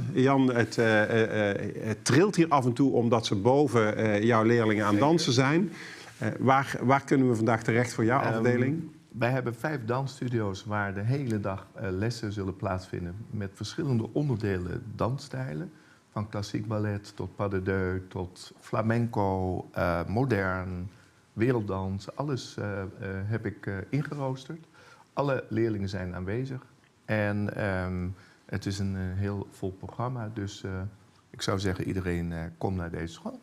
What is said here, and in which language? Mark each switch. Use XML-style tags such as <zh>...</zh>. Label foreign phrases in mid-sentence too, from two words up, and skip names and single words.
<nl>Jan, het trilt hier af en toe omdat ze boven jouw leerlingen aan dansen zijn. Waar kunnen we vandaag terecht voor jouw afdeling? Wij hebben 5 dansstudio's waar de hele dag lessen zullen plaatsvinden met verschillende onderdelen dansstijlen. Van klassiek ballet tot</nl> <fr>pas de deux,</fr> <nl>tot flamenco, modern, werelddans. Alles heb ik ingeroosterd. Alle leerlingen zijn aanwezig. En het is een heel vol programma, dus ik zou zeggen iedereen komt naar deze school.</nl>